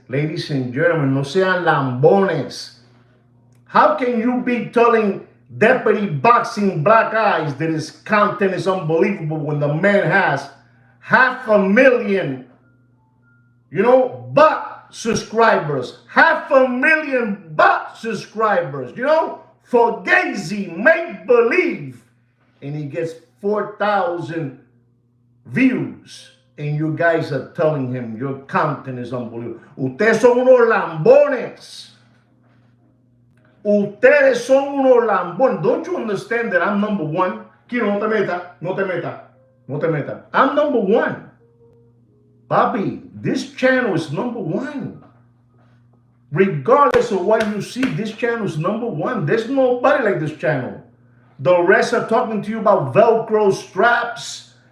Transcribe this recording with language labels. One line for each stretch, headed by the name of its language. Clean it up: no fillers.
English: Ladies and gentlemen,
Spanish: no sean lambones.
English: How can you be telling Deputy Boxing Black Eyes that his content is unbelievable when the man has 500,000, bot subscribers? 500,000 bot subscribers, for Gazy, make believe. And he gets 4,000 views. And you guys are telling him your content is unbelievable.
Spanish: Ustedes son unos lambones. Ustedes son unos lambones.
English: Don't you understand that I'm number one? Kino,
Spanish: no te meta.
English: I'm number one. Bobby, this channel is number one. Regardless of what you see, this channel is number one. There's nobody like this channel. The rest are talking to you about Velcro straps.